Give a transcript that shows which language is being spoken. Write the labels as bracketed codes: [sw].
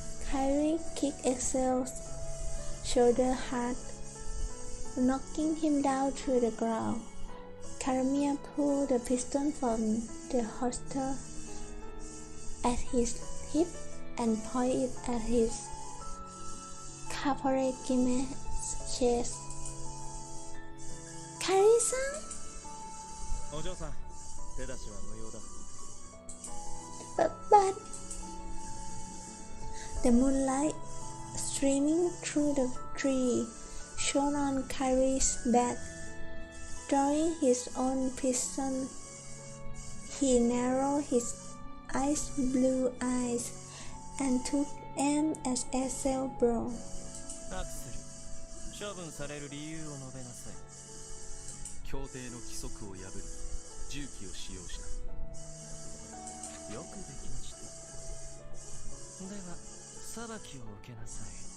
[en] Kyrie kicked Axel's shoulder hard, knocking him down to the ground. Karamia pulled the pistol from the holster at his hip and pointed it at his Kaporekime's chest. Kyrie-san? [ja] お嬢さん、手出しは無用だ。 [en] But the moonlight streaming through the tree shone on Kyrie's back. Drawing his own pistol, he narrowed his ice blue eyes and took aim at Axel's brow. [ja] アクセル、処分される理由を述べなさい。協定の規則を破り銃器を使用した。よくできました。では裁きを受けなさい。